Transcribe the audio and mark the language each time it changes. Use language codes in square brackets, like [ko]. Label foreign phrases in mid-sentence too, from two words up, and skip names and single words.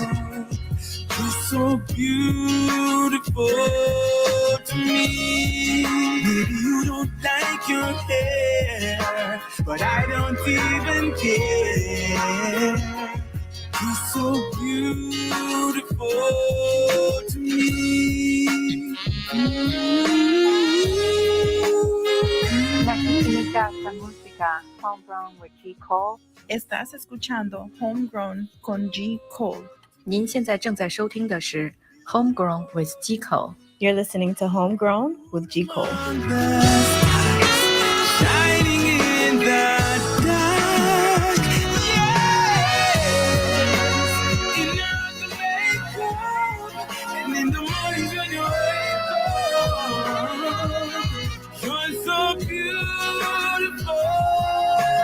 [en] you're so beautiful to me. Maybe you don't like your hair, but I don't even care. You're so beautiful to me. [es] La química, esta música, Homegrown with G. Cole. Estás escuchando Homegrown con G. Cole. [zh] 您现在正在收听的是 Homegrown with G. Cole. [en] You're listening to Homegrown with G. Cole. Shining in the dark, yes. In the makeup, and in the mornings when you wake up, you're so beautiful to me.